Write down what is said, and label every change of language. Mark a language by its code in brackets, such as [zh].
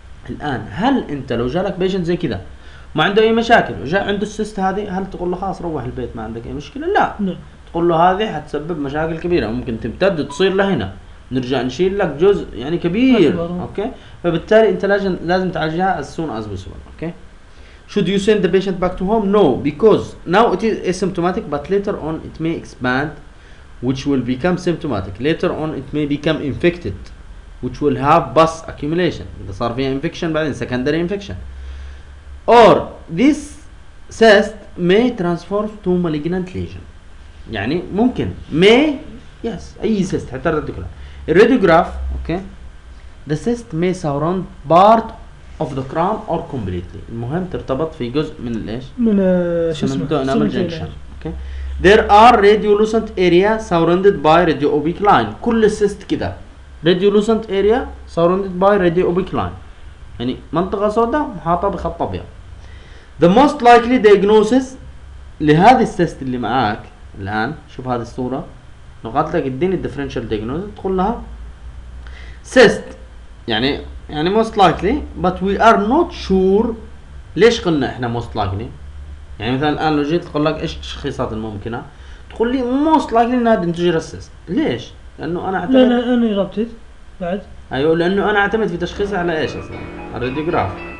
[ar] الآن هل أنت لو جالك بيشن زي كذا ما عنده أي مشاكل وجاء عنده السيست هذه هل تقول له خلاص روح البيت ما عندك أي مشكلة؟ لا تقول له هذه حتسبب مشاكل كبيرة ممكن تمتد وتصير لهنا نرجع نشيل لك جزء يعني كبير أوكي. فبالتالي أنت لازم تعالجها [en] as soon as possible. Okay should you send the patient back to home? No because now it is asymptomatic but later on it may expand which will become symptomatic. Later on it may become infected which will have pus accumulation. [ar] إذا صار فيها infection بعدين secondary infection. [en] Or this cyst may transform to malignant lesion. [ar] يعني ممكن. [en] May yes. [ar] أي cyst حتى رد كلها. [en] Radiograph okay. The cyst may surround part of the crown or completely. [ar] المهم ترتبط في جزء من الإيش؟ من شو [en] اسمه؟ There are radiolucent area surrounded by radio oblique line. [ar] كل السيست كده. [en] Radiolucent area surrounded by radio oblique line. [ar] يعني منطقة سوداء محاطة بخط أبيض. [en] The most likely diagnosis [ar] لهذه السيست اللي معاك الآن شوف هذه الصورة. نقاط لك اديني differential diagnosis تقول لها cyst يعني [en] most likely but we are not sure. [ar] ليش قلنا احنا most likely؟ يعني مثلا الان لو جيت تقول لك ايش التشخيصات الممكنه تقول لي موست لايكلي انها دنتجر اسيست. ليش؟ لانه انا اعتمد لا انا ربطت بعد ايوه لانه انا اعتمد في تشخيصي على ايش اصلا؟ الراديوغراف